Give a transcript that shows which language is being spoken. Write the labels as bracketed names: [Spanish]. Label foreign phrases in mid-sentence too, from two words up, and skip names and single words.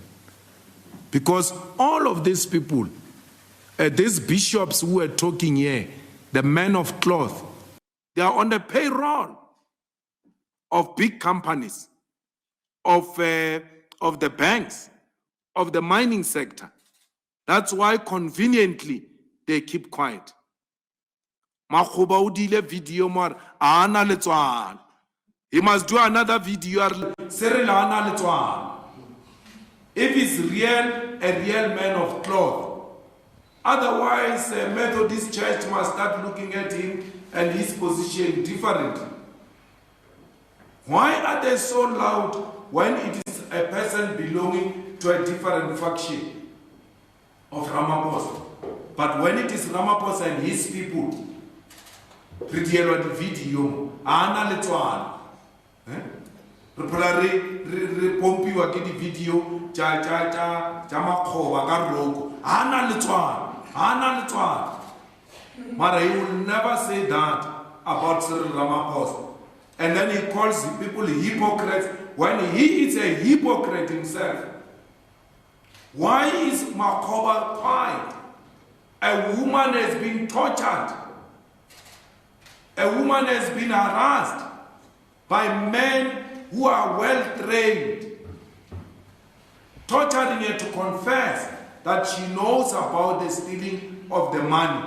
[English] Because all of these people, these bishops who are talking here, the men of cloth, they are on the payroll of big companies, of the banks, of the mining sector. That's why conveniently they keep quiet. [Northern Sotho] Makgoba o dile video more ana letswana. [English] He must do another video. [Northern Sotho] Cyril ana letswana. [English] If he's a real man of cloth. Otherwise, Methodist Church must start looking at him and his position differently. Why are they so loud when it is a person belonging to a different faction of Ramaphosa? But when it is Ramaphosa and his people, [Northern Sotho] video ana letswana. Re pompiwa ke di video cha makgoba ka roko ana letswana. [English] Mara he will never say that about Cyril Ramaphosa. And then he calls people hypocrites when he is a hypocrite himself. Why is Makgoba quiet? A woman has been tortured. A woman has been harassed by men who are well trained, torturing her to confess that she knows about the stealing of the money.